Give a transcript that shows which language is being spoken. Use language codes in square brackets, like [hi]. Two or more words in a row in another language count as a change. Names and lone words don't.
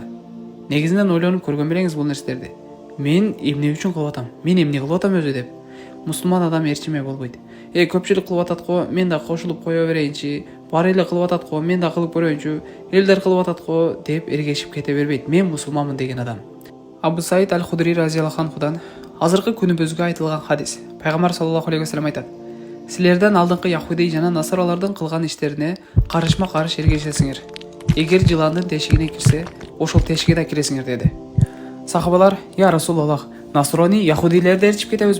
[ky] Негизинен ойлонуп көргөн белеңиз бул нерселерди. Мен эмне үчүн кылып атам? Мен эмне кылып атам өзү деп. Мусулман адам эрчиме болбойт. Көпчүлүк кылып атат го, мен да кошулуп кое берейинчи, баары эле кылып атат го, мен да кылып көрөйүнчү, элдер кылып атат го деп эргешип кете бербейт. Мен мусулманмын деген адам. Абу Саид аль-Худри [ar] رضي الله عنه [ky] азыркы күнүбүзгө айтылган хадис. Пайгамбар [ar] صلى الله عليه وسلم [ky] айтат: силерден алдыңкы яхуди жана насаралардын кылган иштерине карышма каршы эргешесиңер. эгер жыландын тешигине кирсе, ошол тешикке да киресиңер деди. Сахабалар: [ar] "يا رسول الله, [ky] насрони яхудилерди ээрчип кетебизби?"